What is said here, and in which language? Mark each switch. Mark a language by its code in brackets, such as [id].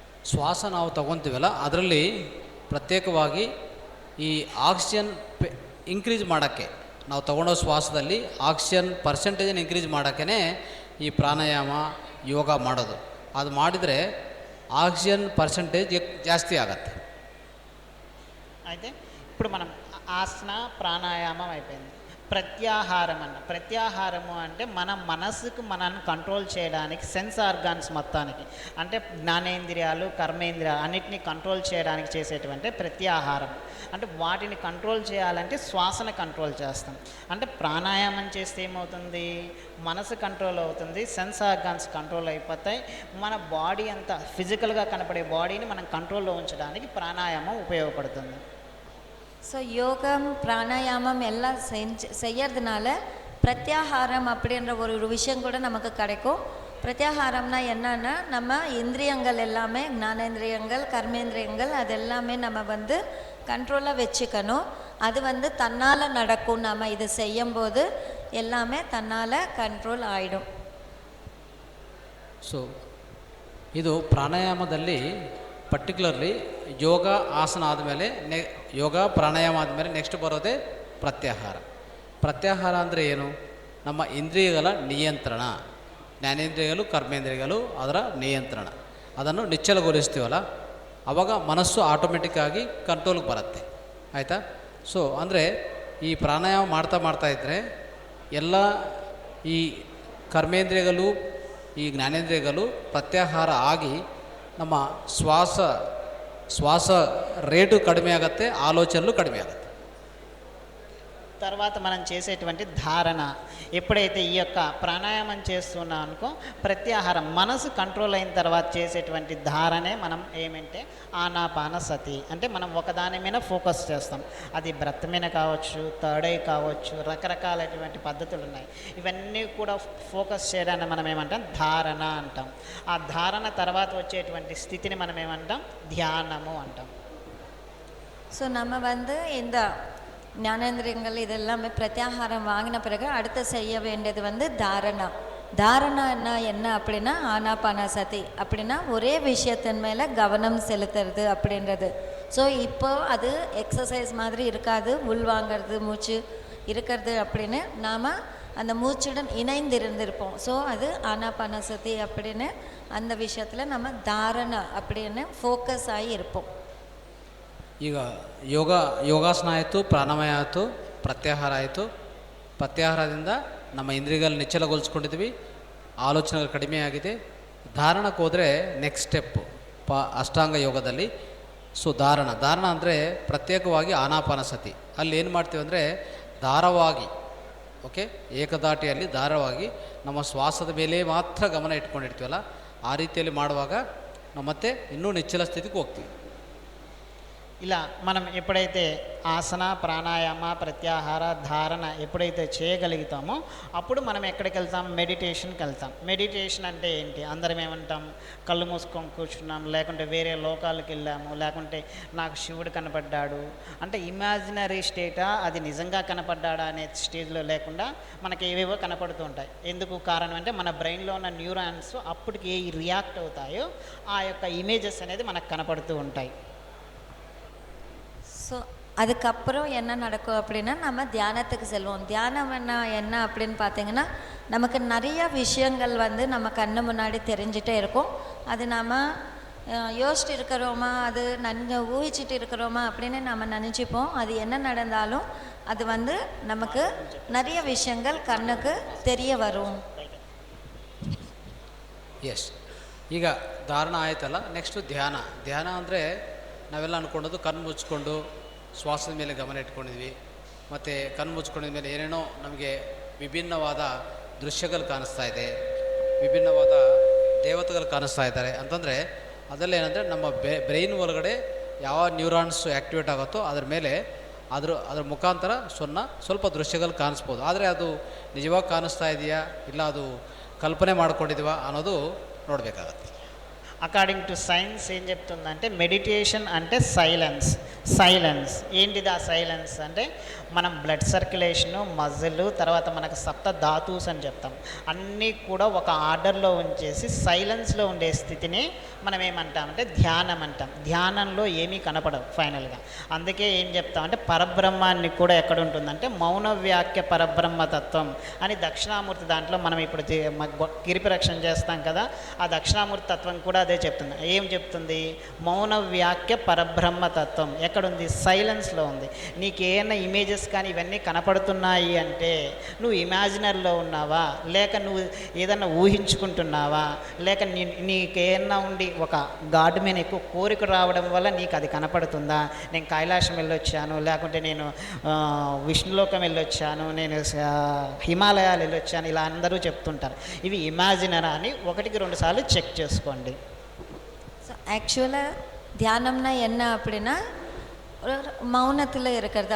[kn] ಶ್ವಾಸ ನಾವು ತಗೊತೀವಲ್ಲ ಅದರಲ್ಲಿ ಪ್ರತ್ಯೇಕವಾಗಿ ಈ ಆಕ್ಸಿಜನ್ ಇನ್ಕ್ರೀಸ್ ಮಾಡೋಕ್ಕೆ, ನಾವು ತಗೊಳ್ಳೋ ಶ್ವಾಸದಲ್ಲಿ ಆಕ್ಸಿಜನ್ ಪರ್ಸೆಂಟೇಜನ್ನು ಇನ್ಕ್ರೀಸ್ ಮಾಡೋಕ್ಕೇ ಈ ಪ್ರಾಣಾಯಾಮ ಯೋಗ ಮಾಡೋದು. ಅದು ಮಾಡಿದರೆ ఆక్సిజన్ పర్సంటేజ్ జాస్తి ఆగತ್ತೆ. [te] అయితే ఇప్పుడు మనం ఆసన ప్రాణాయామం అయిపోయింది. ప్రత్యాహారము అంటే మన మనసుకు మనల్ని కంట్రోల్ చేయడానికి, సెన్స్ ఆర్గాన్స్ మొత్తానికి అంటే జ్ఞానేంద్రియాలు, కర్మేంద్రియాలు అన్నిటినీ కంట్రోల్ చేయడానికి చేసేటువంటి ప్రత్యాహారం. అంటే వాటిని కంట్రోల్ చేయాలంటే శ్వాసను కంట్రోల్ చేస్తాం. అంటే ప్రాణాయామం చేస్తే ఏమవుతుంది, మనసు కంట్రోల్ అవుతుంది, సెన్స్ ఆర్గాన్స్ కంట్రోల్ అయిపోతాయి. మన బాడీ అంతా ఫిజికల్గా కనపడే బాడీని మనం కంట్రోల్లో ఉంచడానికి ప్రాణాయామం ఉపయోగపడుతుంది. [ta] ஸோ யோகம் பிராணாயாமம் எல்லாம் செய்யறதுனால பிரத்யாகாரம் அப்படின்ற ஒரு விஷயம் கூட நமக்கு கிடைக்கும். பிரத்யாகாரம்னா என்னன்னா நம்ம இந்திரியங்கள் எல்லாமே ஞானேந்திரியங்கள் கர்மேந்திரியங்கள் அது எல்லாமே நம்ம வந்து கண்ட்ரோலாக வச்சுக்கணும். அது வந்து தன்னால் நடக்கும். நம்ம இது செய்யும்போது எல்லாமே தன்னால் ಕಂಟ್ರೋಲ್ ಆಯಿடும். [kn] ಸೊ ಇದು ಪ್ರಾಣಾಯಾಮದಲ್ಲಿ ಪರ್ಟಿಕ್ಯುಲರ್ಲಿ ಯೋಗ ಆಸನ ಆದಮೇಲೆ ಯೋಗ ಪ್ರಾಣಾಯಾಮ ಆದಮೇಲೆ ನೆಕ್ಸ್ಟ್ ಬರೋದೇ ಪ್ರತ್ಯಾಹಾರ. ಪ್ರತ್ಯಾಹಾರ ಅಂದರೆ ಏನು? ನಮ್ಮ ಇಂದ್ರಿಯಗಳ ನಿಯಂತ್ರಣ, ಜ್ಞಾನೇಂದ್ರಿಯಗಳು ಕರ್ಮೇಂದ್ರಿಯಗಳು ಅದರ ನಿಯಂತ್ರಣ, ಅದನ್ನು ನಿಚ್ಚಳಗೊಳಿಸ್ತೀವಲ್ಲ ಆವಾಗ ಮನಸ್ಸು ಆಟೋಮೆಟಿಕ್ಕಾಗಿ ಕಂಟ್ರೋಲ್ಗೆ ಬರುತ್ತೆ. ಆಯಿತಾ? ಸೊ ಅಂದರೆ ಈ ಪ್ರಾಣಾಯಾಮ ಮಾಡ್ತಾ ಇದ್ದರೆ ಎಲ್ಲ ಈ ಕರ್ಮೇಂದ್ರಿಯಗಳು ಈ ಜ್ಞಾನೇಂದ್ರಿಯಗಳು ಪ್ರತ್ಯಾಹಾರ ಆಗಿ ನಮ್ಮ శ్వాస రేటు కడిమే ఆಗುತ್ತೆ, ఆలోచనలు కడిమే ఆಗುತ್ತೆ. [te] తర్వాత మనం చేసేటువంటి ధారణ, ఎప్పుడైతే ఈ యొక్క ప్రాణాయామం చేస్తున్నాం అనుకో, ప్రత్యాహారం మనసు కంట్రోల్ అయిన తర్వాత చేసేటువంటి ధారణే మనం ఏమంటే ఆనాపాన సతి. అంటే మనం ఒకదాని మీద ఫోకస్ చేస్తాం. అది బ్రెత్ మీద కావచ్చు, థర్డ్ ఐ కావచ్చు, రకరకాలైనటువంటి పద్ధతులు ఉన్నాయి. ఇవన్నీ కూడా ఫోకస్ చేయడాన్ని మనం ఏమంటాం? ధారణ అంటాం. ఆ ధారణ తర్వాత వచ్చేటువంటి స్థితిని మనం ఏమంటాం? ధ్యానము అంటాం. [ta] ஸோ நம்ம வந்து இந்த ஞானேந்திரியங்கள் இதெல்லாமே பிரத்யாகாரம் வாங்கின பிறகு அடுத்து செய்ய வேண்டியது வந்து தாரணா. தாரணா என்ன அப்படின்னா ஆனாபானசதி அப்படின்னா ஒரே விஷயத்தின் மேலே கவனம் செலுத்துறது அப்படின்றது. ஸோ இப்போ அது எக்ஸசைஸ் மாதிரி இருக்காது, உள்வாங்கிறது மூச்சு இருக்கிறது அப்படின்னு நாம் அந்த மூச்சுடன் இணைந்து இருந்திருப்போம். ஸோ அது ஆனாபானசதி அப்படின்னு அந்த விஷயத்தில் நம்ம தாரணா அப்படின்னு ஃபோக்கஸ் ஆகி இருப்போம். [kn] ಈಗ ಯೋಗಾಸನ ಆಯಿತು, ಪ್ರಾಣಾಯಾಮ ಆಯಿತು, ಪ್ರತ್ಯಾಹಾರ ಆಯಿತು. ಪ್ರತ್ಯಾಹಾರದಿಂದ ನಮ್ಮ ಇಂದ್ರಿಯಗಳು ನಿಚ್ಚಳಗೊಳಿಸ್ಕೊಂಡಿದ್ವಿ, ಆಲೋಚನೆಗಳು ಕಡಿಮೆ ಆಗಿದೆ. ಧಾರಣಕ್ಕೆ ಹೋದರೆ ನೆಕ್ಸ್ಟ್ ಸ್ಟೆಪ್ಪು ಅಷ್ಟಾಂಗ ಯೋಗದಲ್ಲಿ. ಸೊ ಧಾರಣ ಅಂದರೆ ಪ್ರತ್ಯೇಕವಾಗಿ ಆನಾಪಾನಸತಿ. ಅಲ್ಲಿ ಏನು ಮಾಡ್ತೀವಿ ಅಂದರೆ ಧಾರವಾಗಿ, ಓಕೆ, ಏಕದಾಟಿಯಲ್ಲಿ ಧಾರವಾಗಿ ನಮ್ಮ ಶ್ವಾಸದ ಮೇಲೆ ಮಾತ್ರ ಗಮನ ಇಟ್ಕೊಂಡಿರ್ತೀವಲ್ಲ, ಆ ರೀತಿಯಲ್ಲಿ ಮಾಡುವಾಗ ನಾವು ಮತ್ತೆ ಇನ್ನೂ ನಿಚ್ಚಳ ಸ್ಥಿತಿಗೆ ಹೋಗ್ತೀವಿ. [te] ఇలా మనం ఎప్పుడైతే ఆసన, ప్రాణాయామ, ప్రత్యాహార, ధారణ ఎప్పుడైతే చేయగలుగుతామో అప్పుడు మనం ఎక్కడికి వెళ్తాం? మెడిటేషన్కి వెళ్తాం. మెడిటేషన్ అంటే ఏంటి? అందరం ఏమంటాం? కళ్ళు మూసుకొని కూర్చున్నాం, లేకుంటే వేరే లోకాలకు వెళ్ళాము, లేకుంటే నాకు శివుడు కనపడ్డాడు అంటే ఇమాజినరీ స్టేటా, అది నిజంగా కనపడ్డాడా అనే స్టేజ్లో లేకుండా మనకి ఏవేవో కనపడుతూ ఉంటాయి. ఎందుకు కారణం అంటే మన బ్రెయిన్లో ఉన్న న్యూరాన్స్ అప్పటికి ఏ రియాక్ట్ అవుతాయో ఆ యొక్క ఇమేజెస్ అనేది మనకు కనపడుతూ ఉంటాయి. [ta] ஸோ அதுக்கப்புறம் என்ன நடக்கும் அப்படின்னா நம்ம தியானத்துக்கு செல்வோம். தியானம் என்ன அப்படின்னு பார்த்தீங்கன்னா நமக்கு நிறைய விஷயங்கள் வந்து நம்ம கண்ணு முன்னாடி தெரிஞ்சிட்டே இருக்கும். அது நம்ம யோசிச்சுட்டு இருக்கிறோமா, அது ஊகிச்சிட்டு இருக்கிறோமா அப்படின்னு நம்ம நினச்சிப்போம். அது என்ன நடந்தாலும் அது வந்து நமக்கு நிறைய விஷயங்கள் கண்ணுக்கு தெரிய வரும். [kn] ಎಸ್, ಈಗ ಧಾರಣ ಆಯ್ತಲ್ಲ, ನೆಕ್ಸ್ಟು ಧ್ಯಾನ ಅಂದರೆ ನಾವೆಲ್ಲ ಅಂದ್ಕೊಂಡದ್ದು ಕಣ್ಣು ಮುಚ್ಕೊಂಡು ಶ್ವಾಸದ ಮೇಲೆ ಗಮನ ಇಟ್ಕೊಂಡಿದ್ವಿ. ಮತ್ತು ಕಣ್ಣು ಮುಚ್ಕೊಂಡಿದ ಮೇಲೆ ಏನೇನೋ ನಮಗೆ ವಿಭಿನ್ನವಾದ ದೃಶ್ಯಗಳು ಕಾಣಿಸ್ತಾ ಇದೆ, ವಿಭಿನ್ನವಾದ ದೇವತೆಗಳು ಕಾಣಿಸ್ತಾ ಇದ್ದಾರೆ ಅಂತಂದರೆ ಅದರಲ್ಲಿ ಏನಂದರೆ ನಮ್ಮ ಬ್ರೈನ್ ಒಳಗಡೆ ಯಾವ ನ್ಯೂರಾನ್ಸ್ ಆ್ಯಕ್ಟಿವೇಟ್ ಆಗುತ್ತೋ ಅದ್ರ ಮೇಲೆ ಅದ್ರ ಮುಖಾಂತರ ಸ್ವಲ್ಪ ದೃಶ್ಯಗಳು ಕಾಣಿಸ್ಬೋದು. ಆದರೆ ಅದು ನಿಜವಾಗಿ ಕಾಣಿಸ್ತಾ ಇದೆಯಾ ಇಲ್ಲ ಅದು ಕಲ್ಪನೆ ಮಾಡ್ಕೊಂಡಿದ್ದೀವಾ ಅನ್ನೋದು ನೋಡಬೇಕಾಗತ್ತೆ. [te] అకార్డింగ్ టు సైన్స్ ఏం చెప్తుందంటే మెడిటేషన్ అంటే సైలెన్స్. ఏంటిది ఆ సైలెన్స్ అంటే మనం బ్లడ్ సర్క్యులేషను, మజిల్, తర్వాత మనకు సప్త ధాతుస్ అని చెప్తాం, అన్నీ కూడా ఒక ఆర్డర్లో ఉంచేసి సైలెన్స్లో ఉండే స్థితిని మనం ఏమంటామంటే ధ్యానం అంటాం. ధ్యానంలో ఏమీ కనపడవు ఫైనల్గా. అందుకే ఏం చెప్తామంటే పరబ్రహ్మాన్ని కూడా ఎక్కడ ఉంటుందంటే మౌన వ్యాఖ్య పరబ్రహ్మతత్వం అని దక్షిణామూర్తి దాంట్లో మనం ఇప్పుడు గిరిప్రదక్షిణ చేస్తాం కదా, ఆ దక్షిణామూర్తి తత్వం కూడా అదే చెప్తుంది. ఏం చెప్తుంది? మౌన వ్యాఖ్య పరబ్రహ్మతత్వం ఎక్కడుంది? సైలెన్స్లో ఉంది. నీకు ఏమైనా ఇమేజెస్ కానీ ఇవన్నీ కనపడుతున్నాయి అంటే నువ్వు ఇమాజినరీలో ఉన్నావా, లేక నువ్వు ఏదన్నా ఊహించుకుంటున్నావా, లేక నీకేమన్నా ఉండి ఒక గాడ్ మీద ఎక్కువ కోరిక రావడం వల్ల నీకు అది కనపడుతుందా? నేను కైలాసం వెళ్ళొచ్చాను, లేకుంటే నేను విష్ణులోకం వెళ్ళొచ్చాను, నేను హిమాలయాలు వెళ్ళొచ్చాను, ఇలా అందరూ చెప్తుంటారు. ఇవి ఇమాజినరీ అని 1-2 సార్లు చెక్ చేసుకోండి. [ta] ஸோ ஆக்சுவலாக தியானம்னா என்ன அப்படின்னா மௌனத்தில் இருக்கிறது.